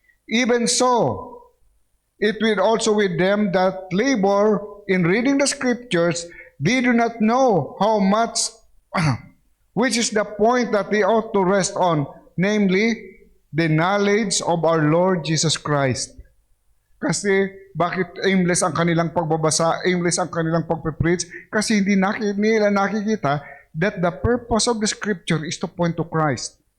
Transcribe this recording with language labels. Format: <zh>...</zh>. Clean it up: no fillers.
<en>Even so, it will also with them that labor in reading the Scriptures, they do not know how much, which is the point that they ought to rest on, namely, the knowledge of our Lord Jesus Christ.</en> <tl>Kasi bakit aimless ang kanilang pagbabasa, aimless ang kanilang pagpe-preach? Kasi hindi nila nakikita</tl> <en>that the purpose of the Scripture is to point to Christ.</en>